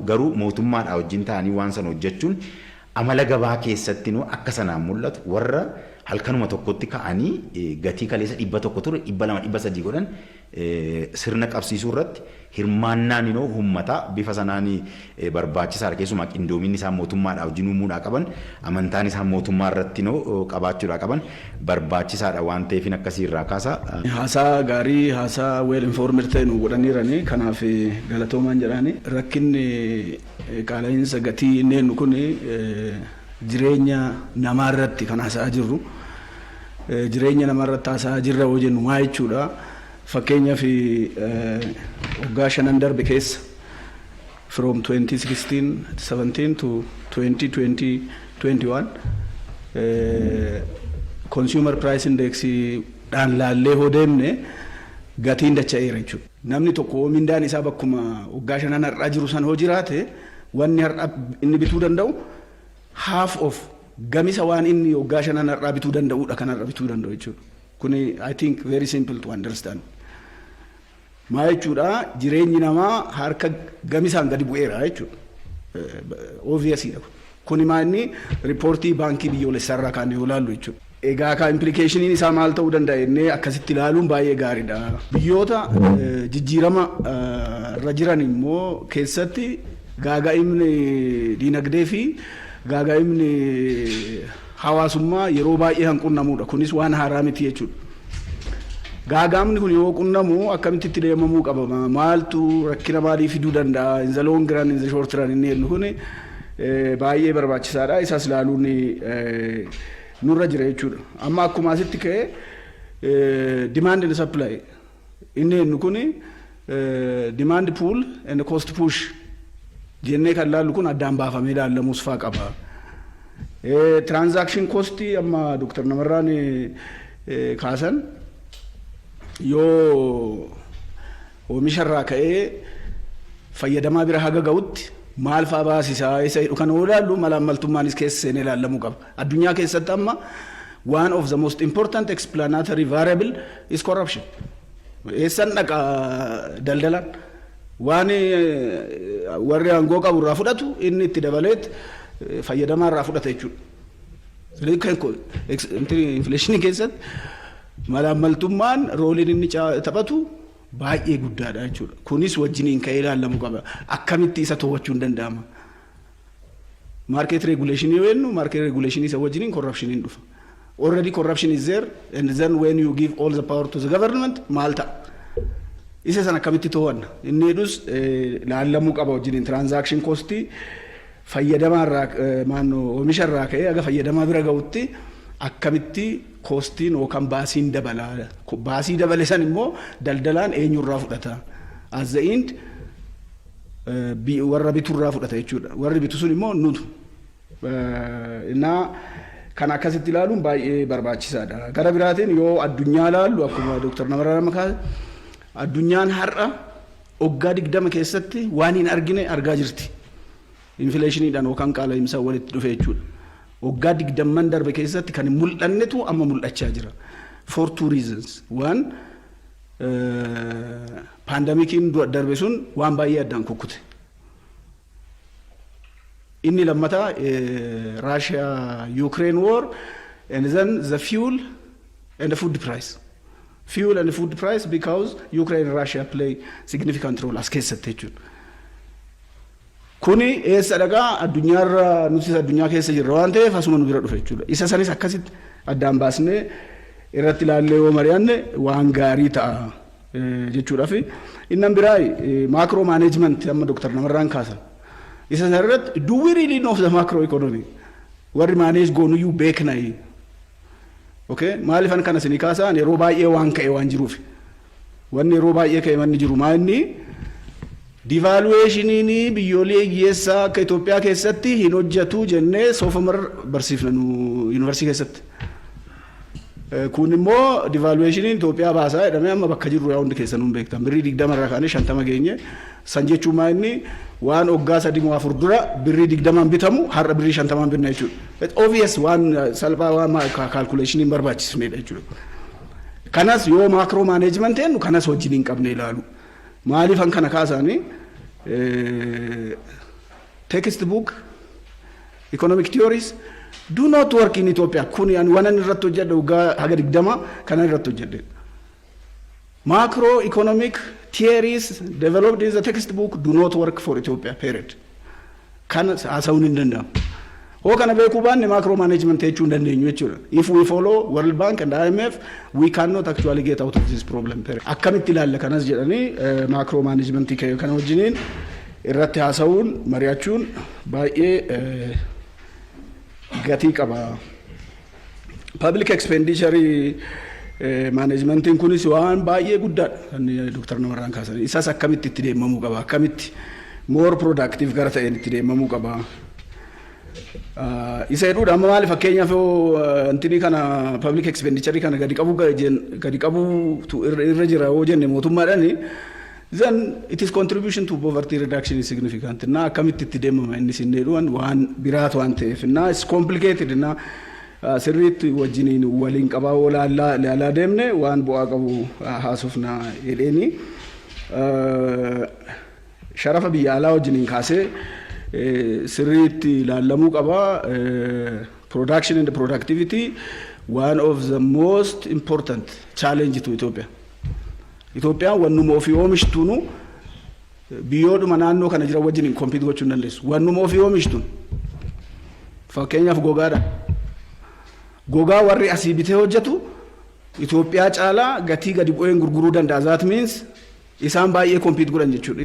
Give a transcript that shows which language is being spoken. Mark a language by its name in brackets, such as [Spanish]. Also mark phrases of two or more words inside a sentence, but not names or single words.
[Oromo] Garuu mootummaadhaa wajjin ta'anii waan sana hojjechuun amala gabaa keessatti akka sanaan mul'atu warra halkanuma tokkotti ka'anii gatii kaleessa 100 ture 200 300 godhan sirna qabsiisuu irratti hirmaannaan uummataa bifa sanaan barbaachisaadha. Keessumaa qindoominni isaan mootummaadhaaf jinuumuudhaa qaban amantaan isaan mootummaa irratti qabaachuudhaa qaban barbaachisaadha waan ta'eef akkasii irraa kaasa. Haasaa gaarii haasaa [English] well informed [Oromo] ta'e nu godhaniirani kanaaf galatoomaan jedhani rakkinni qaala'insa gatii inni kun jireenya namaa irratti kan haasa'aa jirru jireenya namaa irratti haasa'aa jirra yoo jennu maa jechuudha. Fakkeenyaaf waggaa 5 darbe keessa [English] from 2016-17 to 2020-21 consumer price index [Oromo] dhaan laallee hoo deemne gatiin dacha'eera jechuudha. Namni tokko mindaan isaa bakkuma waggaa 5 har'aa jiru san hoo jiraate wanni har'a inni bituu danda'u [English] half of [Oromo] gamisa waan inni waggaa 5 har'aa bituu danda'uudha kan har'a bituu danda'u jechuudha. [English] Kuni I think very simple to understand. [Oromo] Maa jechuudha jireenyi namaa harka gamisaan gadi bu'eera jechuudha. Obviously kuni maa inni riippoortii baankii biyyoolessaa irraa kan ilaallu jechuudha. Egaa ka implicationin isaa maal ta'uu danda'a innee akkasitti ilaaluun baay'ee gaariidha. Biyyoota jijjiirama irra jiran immoo keessatti gaaga'imni diinagdee fi gaaga'imni hawaasummaa yeroo baay'ee hanqunnamuudha. Kunis waan haaraa miti jechuudha. Gaagaamni kun yoo qunnamu akkamitti itti deemamuu qaba? Maaltu rakkina maalii fiduu danda'a? [English] In the long run, in the short run [Oromo] inni jennu kun baay'ee barbaachisaadha. Isas ilaaluun nurra jira jechuudha. Amma akkuma asitti ka'e [English] demand and supply [Oromo] inni jennu kun [English] demand pull and cost push [Oromo] jennee kan ilaallu kun addaan baafamee ilaallamuus faa qaba. [English] Transaction cost [Oromo] amma Dr. Namarraan kaasan yoo oomisha irraa ka'ee fayyadamaa bira haga ga'utti maal fa'aa baasisaa isa kan ilaallu malaamaltummaanis keessa seenee ilaallamuu qaba. Addunyaa keessatti amma [English] one of the most important explanatory variable is corruption. [Oromo] Eessan dhaqa daldalaan waan warri aangoo qabu irraa fudhatu inni itti dabaleet fayyadamaa irraa fudhata jechuudha. Infleeshinii keessatti malaamaltummaan rooliin inni taphatu baay'ee guddaadha jechuudha. Kunis wajjiniin ka'ee ilaalamuu qaba. Akkamitti isa to'achuu hin danda'ama? [English] Market regulation [Oromo] yoo jennu [English] market regulation [Oromo] isa wajjiniin corruption hin dhufa. [English] Already corruption is there and then when you give all the power to the government [Oromo] maal ta'a? Isa sana akkamitti to'anna? Inni jedhus ilaalamuu qaba wajjiniin [English] transaction cost [Oromo] fayyadamaa irraa oomisha irraa ka'ee aga fayyadamaa bira ga'utti akkamitti koostiin yookaan baasiin dabalaa. Baasii dabale san immoo daldalaan eenyurraa fudhata? [English] As the end [Oromo] warra biturraa fudhata jechuudha. Warri bitu sun immoo nutu. Innaa kan akkasitti ilaaluun baay'ee barbaachisaadha. Gara biraatiin yoo addunyaa ilaallu akkuma Dr. Namarraan makaase addunyaan har'a waggaa 20 keessatti waan hin argine argaa jirti. Infleeshiniidhaan yookaan qaala'insa walitti dhufe jechuudha. Waggaa 20 darbe keessatti kan mul'annetu amma mul'achaa jira. [English] For two reasons. One, [Oromo] pandemikiin darbe sun waan baay'ee addaan kukkute. Inni lammataa [English] Russia-Ukraine war and then the fuel and the food price. Fuel and food price because Ukraine and Russia play significant role as [Oromo] keessatti jechuudha. Kuni eessa dhagaa addunyaarra nuti addunyaa keessa jirra waan ta'eef asuma nu bira dhufe jechuudha. Isa sanis akkasitti addaan baasnee irratti ilaallee yoo mari'anne waan gaarii ta'a jechuudhaaf. Inni biraa [English] macro management [Oromo] amma Dr. Namarraan kaasan. Isa sanarratti [English] do we really know the macro economy? [Oromo] Warri manage goonuyyuu beeknaa. [English] Okay? [Oromo] Maaliifan kana isinii kaasaan yeroo baay'ee waan ka'e waan jiruuf. Wanni yeroo baay'ee ka'e manni jiru maanni devaluation biyyoolee hiyyeessaa akka Itoophiyaa keessatti hin hojjetu jennee soofamar barsiifna nu yuunivarsiitii keessatti. Kun immoo devaluation Itoophiyaa baasaa jedhamee amma bakka jirru yaa hundi keessan hin beektan. Birrii 20 irraa kaanee 50 geenye san jechuun maa inni waan waggaa 3-4 dura birrii 20 bitamu har'a birrii 50 bitna jechuudha. [English] It's obvious [Oromo] waan salphaa waan calculation hin barbaachisnedha jechuudha. Kanas yoo [English] macro management [Oromo] jennu kanas wajjin hin qabne ilaalu. Maaliifan kana kaasaanii [English] textbook economic theories do not work in Ethiopia. [Oromo] Kuni an wanan irratti hojjedhe waggaa haga 20 kana irratti hojjedhe. [English] Macroeconomic theories developed in the textbook do not work for Ethiopia, period. [Oromo] Kan haasawuun hin danda'amu. Hoo kana beekuu baanne [English] macro management [Oromo] jechuu hin dandeenyu jechuudha. [English] If we follow World Bank and IMF, we cannot actually get out of this problem. [Oromo] Akkamitti ilaalla kanas jedhanii [English] macro management [Oromo] kana wajjiniin irratti haasawuun mari'achuun baay'ee gatii qaba. [English] Public expenditure [Oromo] managementiin kunis waan baay'ee guddaadha. Kan Dr. Namarraan kaasan. Isas akkamitti itti deemamuu qaba? Akkamitti [English] more productive [Oromo] gara ta'een itti deemamuu qaba? Isa hedduudha amma maali fakkeenyaaf antini kana [English] public expenditure [Oromo] kana gadi qabu irra jira yoo jenne mootummaadhaan [English] then it is contribution to poverty reduction is significant. [Oromo] Na akkamitti itti deemama inni sin jedhuun waan biraatu waan ta'eef na [English] is complicated [Oromo] na sirriitti wajjiniin waliin qabaa olaalaa deemne waan bu'aa qabu haasofna jedheeni sharafa biyya alaa wajjiniin kaasee sirriitti ilaalamuu qaba. [English] Production and productivity one of the most important challenge to Ethiopia. [Oromo] Ethiopia wannuma ofii oomishtuunu biyyoodhuma naannoo kana jira wajjiniin compete gochuu hin dandeessu. Wannuma ofii oomishtuun fakkeenyaaf gogaadha. Gogaa warri asii bitee hojjetu Itoophiyaa caalaa gatii gadi bu'een gurguruu danda'a. [English] That means [Oromo] isaan baay'ee compete godhan jechuudha.